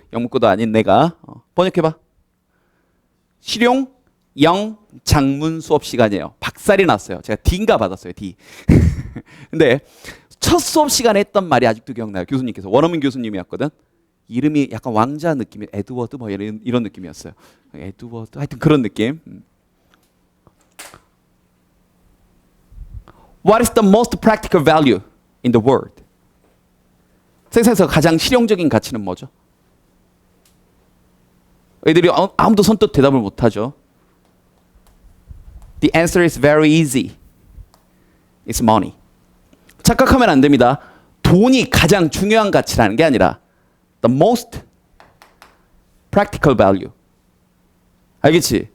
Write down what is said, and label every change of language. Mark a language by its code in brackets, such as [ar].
[ko] 영문과도 아닌 내가. 번역해봐. 실용 영장문 수업 시간이에요. 박살이 났어요. 제가 D인가 받았어요. D. 근데 첫 수업 시간에 했던 말이 아직도 기억나요. 교수님께서. 원어민 교수님이었거든. 이름이 약간 왕자 느낌이 에드워드 뭐 이런 느낌이었어요. 에드워드 하여튼 그런 느낌. [en] What is the most practical value in the world? [ko] 세상에서 가장 실용적인 가치는 뭐죠? 애들이 아무도 선뜻 대답을 못하죠. [en] The answer is very easy. It's money. [ko] 착각하면 안 됩니다. 돈이 가장 중요한 가치라는 게 아니라 [en] the most practical value. [ko] 알겠지?